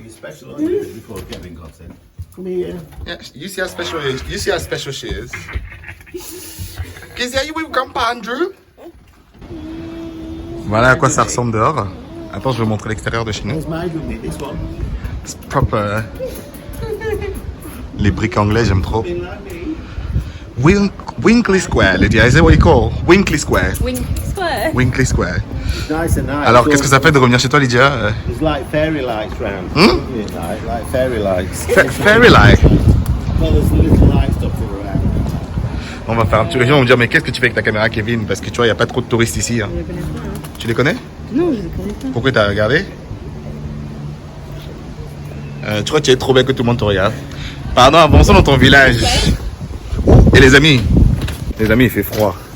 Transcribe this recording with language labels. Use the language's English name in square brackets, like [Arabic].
[English] You specialised in it before Kevin got in. Come here. Yeah, you see how special she is. Kezia, you with Grandpa Andrew? [French] Voilà à quoi ça ressemble dehors. Attends, je vais vous montrer l'extérieur de chez nous. [English] There's my room, this one. [French] C'est propre. Les briques anglais, j'aime trop. [English] Winkley Square, Lydia. Is that what you call? Winkley Square. Winkley Square. Winkley Square. It's nice and nice. [French] Alors, qu'est-ce que ça fait de revenir chez toi, Lydia? [English] There's like fairy lights round. Like fairy lights. Fairy light. Well, there's little light stuff around. [French] On va faire un petit review, on va me dire, mais qu'est-ce que tu fais avec ta caméra, Kevin? Parce que tu vois, il n'y a pas trop de touristes ici. Hein. Tu les connais? Non, je les connais pas. Pourquoi t'as regardé? Tu crois que tu es trop belle que tout le monde te regarde? Pardon, avançons dans ton village. Et les amis? Les amis, il fait froid.